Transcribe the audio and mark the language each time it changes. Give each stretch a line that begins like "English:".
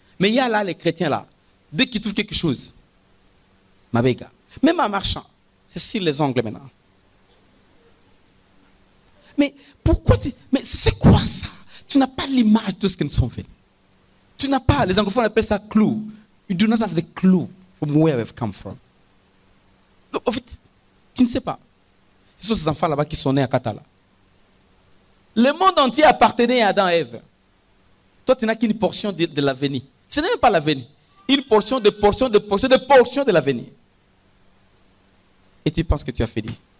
French: Mais il y a là les chrétiens là. Dès qu'ils trouvent quelque chose, ma béga, même en marchant, c'est sur les ongles maintenant. Mais pourquoi tu... Mais c'est quoi ça? Tu n'as pas l'image de ce que nous sommes venus. Tu n'as pas, les anglophones appellent ça clue.
English: You do not have the clue from where we've come from.
French: Donc, en fait, tu ne sais pas. Ce sont ces enfants là-bas qui sont nés à Katala. Le monde entier appartenait à Adam et Ève. Toi, tu n'as qu'une portion de l'avenir. Ce n'est même pas l'avenir. Une portion de l'avenir. Et tu penses que tu as fini.